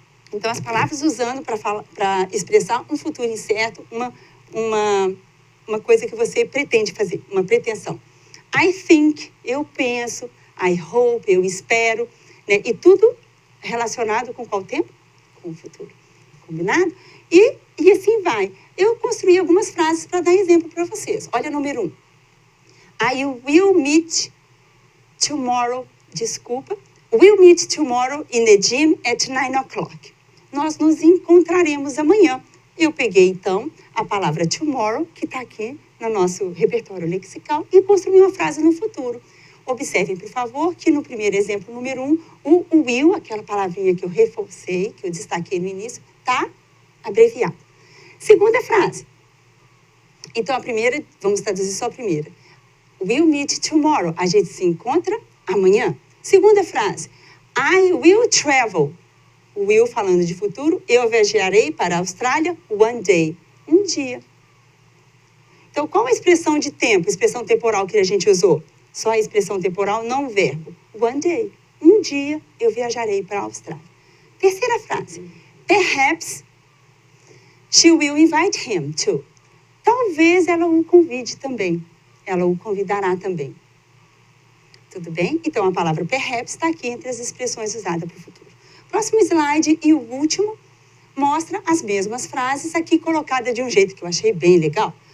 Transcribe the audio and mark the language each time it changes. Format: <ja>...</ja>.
<pt>Então, as palavras usando para expressar um futuro incerto, uma coisa que você pretende fazer, uma pretensão.</pt> <en>I think,</en> <pt>eu penso,</pt> <en>I hope,</en> <pt>eu espero, né? E tudo relacionado com qual tempo? Com o futuro. Combinado? E assim vai. Eu construí algumas frases para dar exemplo para vocês. Olha, número 1.</pt> <en>I will meet tomorrow, we'll meet tomorrow in the gym at 9 o'clock.</en> <pt>Nós nos encontraremos amanhã. Eu peguei, então, a palavra tomorrow, que está aqui no nosso repertório lexical, e construí uma frase no futuro. Observem, por favor, que no primeiro exemplo, número 1, o will, aquela palavrinha que eu reforcei, que eu destaquei no início, está abreviado. Segunda frase. Então, a primeira, vamos traduzir só a primeira.</pt> <en>We'll meet tomorrow.</en> <pt>A gente se encontra amanhã. Segunda frase.</pt> <en>I will travel.</en> <pt>Will falando de futuro. Eu viajarei para a Austrália</pt> <en>one day.</en> <pt>Um dia. Então, qual a expressão de tempo, expressão temporal que a gente usou? Só a expressão temporal, não o verbo.</pt> <en>One day.</en> <pt>Um dia eu viajarei para a Austrália. Terceira frase.</pt> <en>Perhaps she will invite him too.</en> <pt>Talvez ela o convide também. Ela o convidará também. Tudo bem? Então, a palavra perhaps está aqui entre as expressões usadas para o futuro. Próximo slide e o último mostra as mesmas frases aqui colocadas de um jeito que eu achei bem legal.</pt>